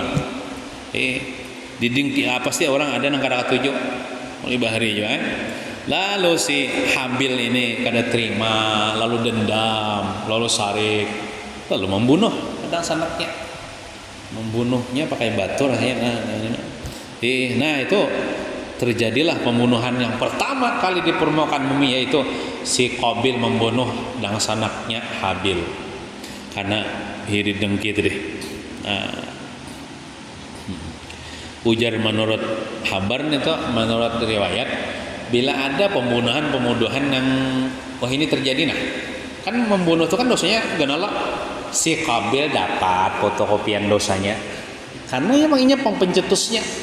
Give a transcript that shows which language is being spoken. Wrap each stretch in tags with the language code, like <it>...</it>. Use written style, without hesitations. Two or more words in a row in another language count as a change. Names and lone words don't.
<bjn>Diding pasti orang ada nang kada katuju. Mulai bahari juga Lalu si Habil ini kada terima, lalu dendam, lalu sarik, lalu membunuh kadang sanaknya. Membunuhnya pakai batu rasanya.</bjn> <id>Nah itu terjadilah pembunuhan yang pertama kali di permukaan bumi, yaitu si Qabil membunuh dang sanaknya Habil karena iri dengki itu deh.</id> <bjn>Ujar menurut kabar itu, menurut riwayat, bila ada pembunuhan yang ini terjadi, nah kan membunuh itu kan dosanya ganala, si Qabil dapat fotokopian dosanya karena emang ini pencetusnya.</bjn>